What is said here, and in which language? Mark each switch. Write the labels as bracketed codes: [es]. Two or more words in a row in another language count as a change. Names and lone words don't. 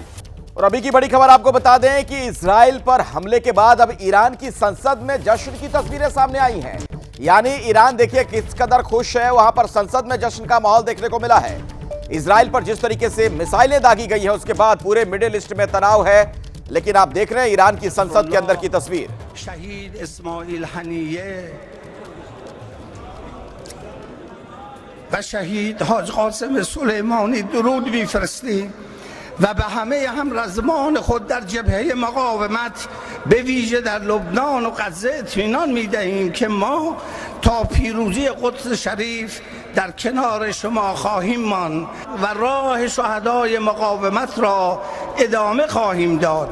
[hi] और अभी की बड़ी खबर आपको बता दें कि इजराइल पर हमले के बाद अब ईरान की संसद में जश्न की तस्वीरें सामने आई हैं। यानी ईरान देखिए किस कदर खुश है, वहां पर संसद में जश्न का माहौल देखने को मिला है। इजराइल पर जिस तरीके से मिसाइलें दागी गई है उसके बाद पूरे [en] middle east [hi] में तनाव है, लेकिन आप देख रहे हैं ईरान की संसद के अंदर की तस्वीर। [fa] شهید اسماعیل هنیه و شهید حاج قاسم سلیمانی درود می‌فرستیم و به همه همرزمان خود در جبهه مقاومت به ویژه در لبنان و غزه اطمینان می‌دهیم که ما تا پیروزی قدس شریف در کنار شما خواهیم ماند و راه شهدای مقاومت را ادامه خواهیم داد.